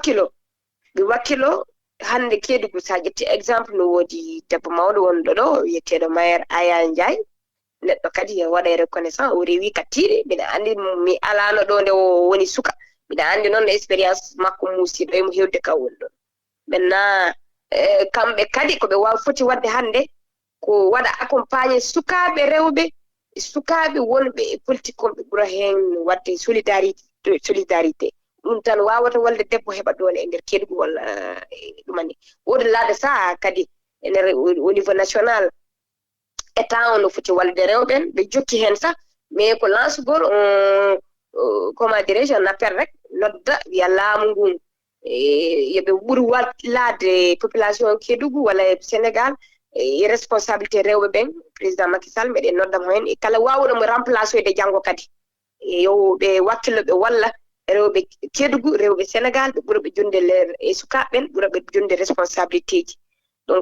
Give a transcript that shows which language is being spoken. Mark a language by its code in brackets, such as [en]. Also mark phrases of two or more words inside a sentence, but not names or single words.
[ff] wakkilo hannde Kédougou sa ƴetti exemple no woodi debbo mawɗo wonɗo ɗo wiyeteeɗo maire Aya Ndiaye neɗɗo kadi waɗa reconnaissance o rewi kattiiɗe mbiɗa anndi mi alaano ɗo nde o woni suka mbiɗa anndi noon expérience makko muusiɗo e mo heewde ka woni ɗon maintenant kamɓe kadi ko ɓe foti waɗde hannde ko waɗa accompagné sukaaɓe rewɓe sukaaɓe wonɓe e politique on ɓe ɓura heen wadde solidarité ɗum tan wawata walde debbo heɓa doole e nder keɗgu walla ɗumani woodi laade ça kadi e nder [fr] au niveau national [ff] état on no foti walde rewɓen ɓe jokki heen sax mais ko lancegol [fr] comment dirais-je un appel [ff] rek nodda wiya laamu ngun yoɓe ɓuri laade population kedugu walla Sénégal e responsabilité rewɓe ɓen président Macky Sall meɗen noddamo hen e kala wawɗo mo remplacer de janggo kadi yo ɓe wakkilo ɓe walla rewɓe kedugu rewɓe Sénégal ɓe ɓura ɓe jonde e sukaɓeɓen ɓura ɓe jonde responsabilité ji donc